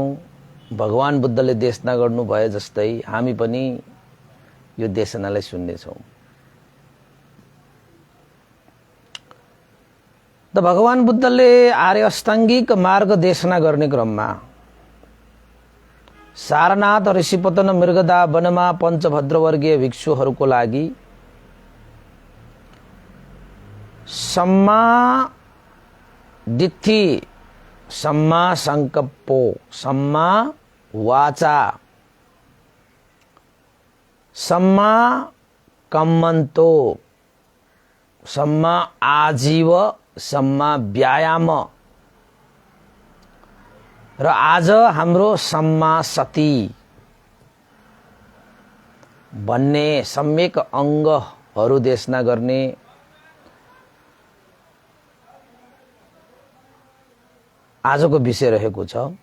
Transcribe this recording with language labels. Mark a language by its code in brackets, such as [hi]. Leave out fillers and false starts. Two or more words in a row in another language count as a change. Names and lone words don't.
[ne] भगवान बुद्धले देशना गर्नु भए जस्तै हामी पनि यो देशनालाई सुन्ने छौं। त भगवान बुद्धले आर्य अष्टाङ्गिक मार्ग देशना गर्ने क्रममा सारनाथ ऋषिपतन मृगदा वनमा पञ्चभद्रवर्गीय भिक्षुहरूको लागि [pi] सम्मा दिट्ठी, सम्मा संकल्पो, सम्मा वाचा, सम्मा कम्मन्तो, सम्मा आजीव, सम्मा व्यायाम [ne] र आज हाम्रो [pi] सम्मा सती [ne] भन्ने सम्यक अंगहरू देशना गर्ने आजको विषय रहेको छ।